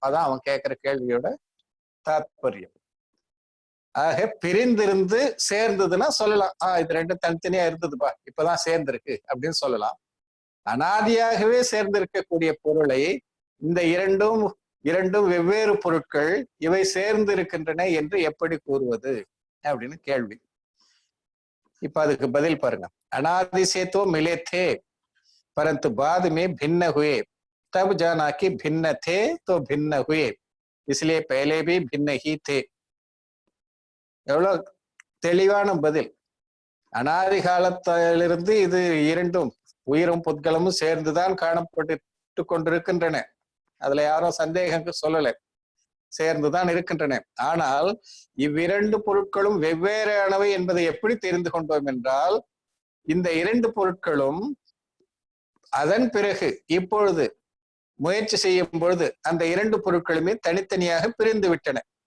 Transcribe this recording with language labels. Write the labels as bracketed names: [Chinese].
[Tamil] அதான் அவன் கேட்கிற கேள்வியோட தாத்பரியம். ஆக பிரிந்திருந்து சேர்ந்ததுன்னா சொல்லலாம், இது ரெண்டும் தனித்தனியா இருந்ததுப்பா, இப்பதான் சேர்ந்திருக்கு அப்படின்னு சொல்லலாம். அனாதியாகவே சேர்ந்திருக்கக்கூடிய பொருளை இந்த இரண்டும் வெவ்வேறு பொருட்கள் இவை சேர்ந்து இருக்கின்றன என்று எப்படி கூறுவது அப்படின்னு கேள்வி. இப்ப அதுக்கு பதில் பாருங்க. [Hindi] अनादि से तो मिले थे परंतु बाद में भिन्न हुए, तब जाना कि भिन्न थे तो भिन्न हुए, इसलिए पहले भी भिन्न ही थे. [Tamil] எவ்வளவு தெளிவான பதில். அனாதி காலத்திலிருந்து இது இரண்டும் உயிரும் புத்கலமும் சேர்ந்துதான் காணப்பட்டு கொண்டிருக்கின்றன. அதுல யாரும் சந்தேகம் சொல்லல, சேர்ந்துதான் இருக்கின்றன. ஆனால் இவ்விரண்டு பொருட்களும் வெவ்வேறானவை என்பதை எப்படி தெரிந்து கொண்டோம் என்றால், இந்த இரண்டு பொருட்களும் அதன் பிறகு இப்பொழுது முயற்சி செய்யும் பொழுது அந்த இரண்டு பொருட்களுமே தனித்தனியாக பிரிந்து விட்டன.